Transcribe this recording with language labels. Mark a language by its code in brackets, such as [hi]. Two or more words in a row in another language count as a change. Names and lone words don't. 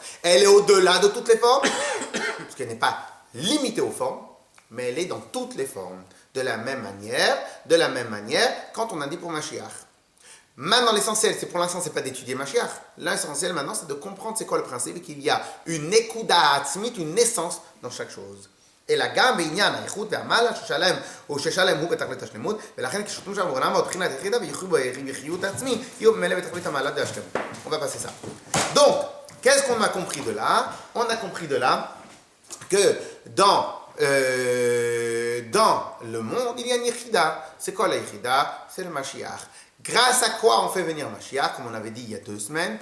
[fr] Elle est au-delà de toutes les formes, parce qu'elle n'est pas limitée aux formes, mais elle est dans toutes les formes. De la même manière, quand on a dit pour Mashiach. Maintenant, l'essentiel, c'est pour l'instant, c'est pas d'étudier Mashiach. L'essentiel maintenant, c'est de comprendre c'est quoi le principe et qu'il y a une [he] נקודה עצמית, [fr] une essence dans chaque chose. [he] אלא גם בעניין האיכות והמעלה ששלם הוא בתכלית השלמות, ולכן כששותים שם בעולם מבחינת היחידה ויחיו בחיות העצמי, יהיו במילא בתכלית המעלה והשלמות. [fr] On va passer ça. Donc, qu'est-ce qu'on a compris de là? On a compris de là que dans le monde, il y a une yechida. C'est quoi la yechida? C'est le Mashiach. Grâce à quoi on fait venir Mashiach? Comme on avait dit il y a 2 semaines.